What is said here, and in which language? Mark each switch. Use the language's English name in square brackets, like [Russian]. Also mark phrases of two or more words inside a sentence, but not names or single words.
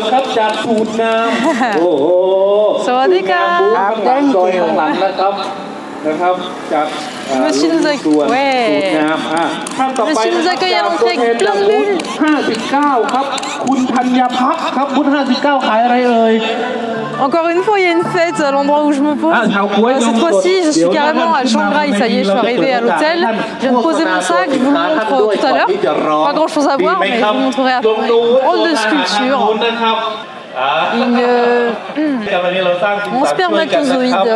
[Thai] สวัสดีค่ะ. นะครับจาก [French] Monsieur nous accueille. Ouais. Monsieur nous accueille à l'entrée avec plein de bulles. [Thai] 59 ครับคุณธัญพัฒน์ครับบูธ59ขายอะไรเอ่ย [French] Encore une fois, il y a une fête à l'endroit où je me pose. Cette fois-ci, je suis carrément à Chiang Rai. Ça y est, je suis arrivée à l'hôtel. Je viens de poser mon sac. Je vous le montre tout à l'heure. Pas grand-chose à voir, mais je vous montrerai après. Une drôle de sculpture. Mon spermatozoïde.